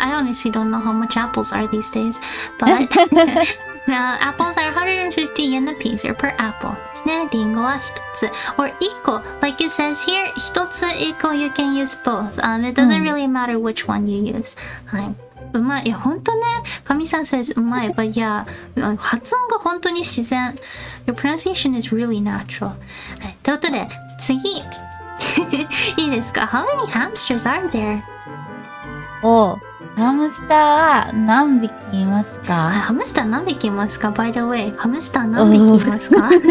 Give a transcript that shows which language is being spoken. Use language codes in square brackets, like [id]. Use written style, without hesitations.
[en] I honestly don't know how much apples are these days. But now, apples are 150 yen a piece or per apple [ja] ですね。リンゴは1つ。 [en] or 1個。 Like it says here, 1つ1個 you can use both. It doesn't really matter which one you use. [ja] はい。うまい。いや、ほんとね。 [en] 神さん says うまい。But yeah, [ja] 発音が本当に自然。 [en] Your pronunciation is really natural. [ja] はい。ということで、次。いいですか [en] How many hamsters are there? [ja] ハムスターは何匹いますか？ハムスター何匹いますか [en] By the way, [ja] ハムスター何匹いますか